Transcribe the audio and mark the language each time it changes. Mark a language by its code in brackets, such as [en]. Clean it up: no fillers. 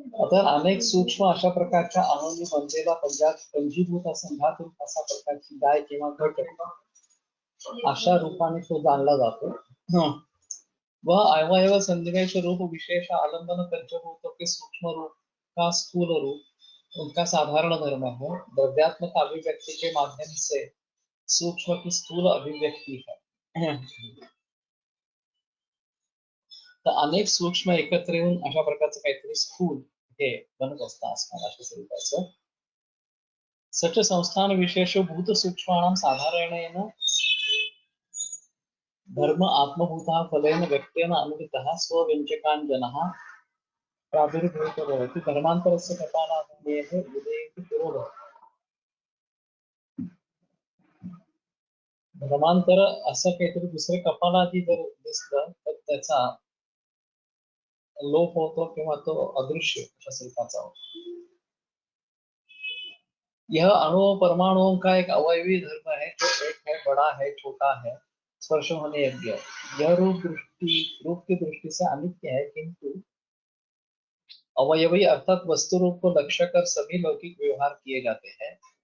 [mr] तर अनेक सूक्ष्म अशा प्रकारच्या अणूंनी बनलेला पंजीभूत संघात रूप अशा प्रकारची गाय किंवा घट अशा रूपाने तो जाणला जातो। [hi] वह अवयव संनिवेश रूप विशेष आलंबन पंचभूतों के सूक्ष्म रूप का स्थूल रूप उनका साधारण धर्म है। द्रव्यात्मक अभिव्यक्ति के माध्यम से सूक्ष्म की स्थूल अभिव्यक्ति है। [mr] तर अनेक सूक्ष्म एकत्र येऊन अशा प्रकारचं काहीतरी स्थूल हे बनत असतं असणार अशा स्वरूपाचं। [sa] सच संस्थान विशेष भूत सूक्ष्माणां साधारणेन धर्म आत्मभूतः फलेन व्यक्तेन अनुदितः स्वव्यंजकांजनः प्रादुर्भूतो भवति। धर्मान्तरस्य कपालादेः उदयेति [mr] पुरो धर्मांतर असं काहीतरी दुसरे कपालादी जर दिसलं तर त्याचा लोप होतो किंवा तो अदृश्य अशा स्वरूपाचा होतो। [hi] यह अणुओं परमाणुओं का एक अवयवी धर्म है, जो एक है, बड़ा है, छोटा है, स्पर्श होने योग्य। यह रूप की दृष्टि से अनित्य है, किंतु अवयवी अर्थात वस्तु रूप को लक्ष्य कर सभी लौकिक व्यवहार किए जाते हैं।